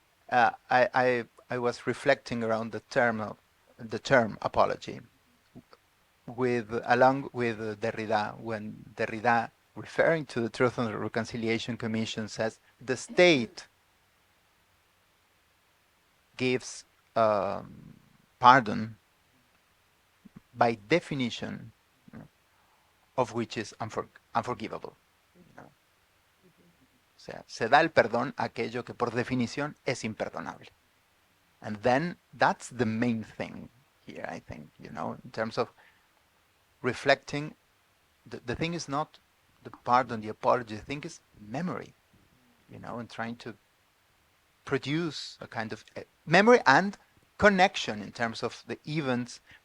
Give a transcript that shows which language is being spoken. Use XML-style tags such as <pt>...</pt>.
<en>I was reflecting around the term apology, along with Derrida, when Derrida, referring to the Truth and Reconciliation Commission, says the state gives pardon by definition, of which is unforgivable.</en> <es>O sea, se da el perdón a aquello que por definición es imperdonable.</es> <en>And then that's the main thing here, I think, in terms of reflecting. The thing is not the pardon, the apology. The thing is memory, and trying to produce a kind of memory and connection in terms of the events.</en>